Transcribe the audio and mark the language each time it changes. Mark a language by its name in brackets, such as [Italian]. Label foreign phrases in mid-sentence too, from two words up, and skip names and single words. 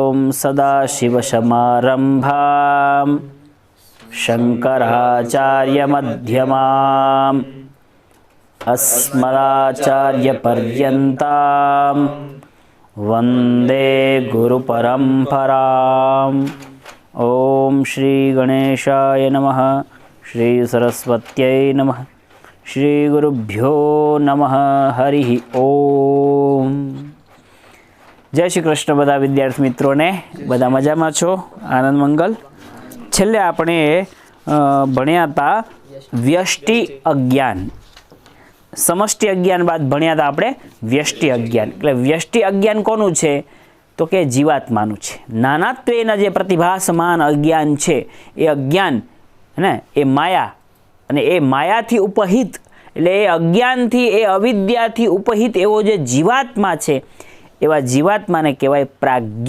[Sanskrit] सदाशिवसमारम्भां शङ्कराचार्यमध्यमाम् अस्मदाचार्यपर्यन्तां वन्दे गुरुपरम्पराम्। ओम श्री गणेशाय नमः। श्री सरस्वत्यै नमः। श्री गुरुभ्यो नमः। हरि ओम। जय श्री कृष्ण। [Gujarati] બધા વિદ્યાર્થી મિત્રો ને બધા મજામાં છો? આનંદ મંગલ। છેલ્લે આપણે ભણ્યા થા વ્યષ્ટિ અજ્ઞાન, સમષ્ટિ અજ્ઞાન બાદ ભણ્યા થા આપણે વ્યષ્ટિ અજ્ઞાન। એટલે વ્યષ્ટિ અજ્ઞાન કોનું છે? તો કે જીવાત્માનું છે। નાનાત્વેના જે પ્રતિભાસમાન અજ્ઞાન છે એ અજ્ઞાન ને એ માયા, અને એ માયાથી ઉપહિત એટલે એ અજ્ઞાનથી એ અવિદ્યાથી ઉપહિત એવો જે જીવાત્મા છે એવા જીવાત્માને કહેવાય પ્રાજ્ઞ।